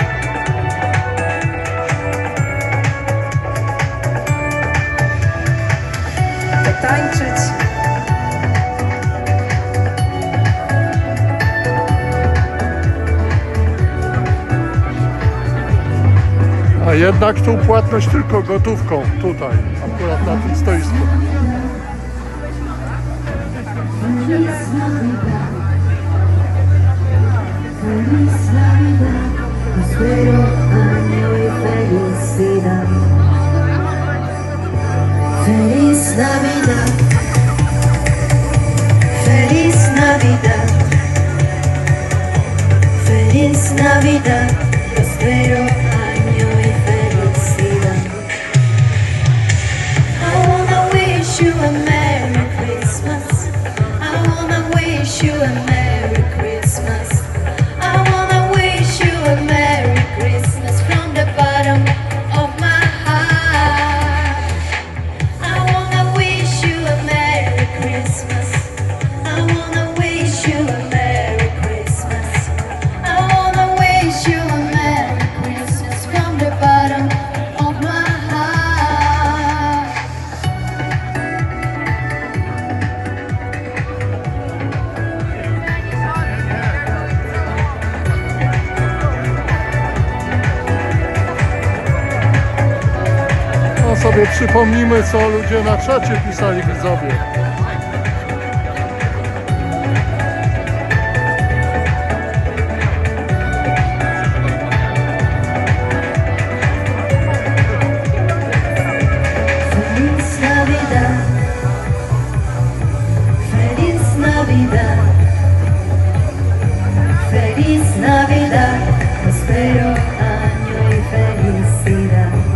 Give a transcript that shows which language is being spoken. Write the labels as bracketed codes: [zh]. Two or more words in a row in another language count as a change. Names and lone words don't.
[pl] Tańczyć. A jednak tu płatność tylko gotówką, tutaj, akurat na tym stoisku. [es] Feliz Navidad, Feliz Navidad, Feliz Navidad, prospero año y felicidad. [en] I wanna wish you a Merry Christmas. I wanna wish you a Merry Christmas. I wanna wish you a Merry Christmas from the bottom of my heart. I wanna wish you a Merry Christmas. I wanna wish you a Merry Christmas. I wanna wish you a Merry Christmas from the bottom of my heart. [pl] No sobie przypomnimy, co ludzie na czacie pisali, widzowie. [es] Feliz Navidad, Feliz Navidad, Feliz Navidad, prospero año y felicidad.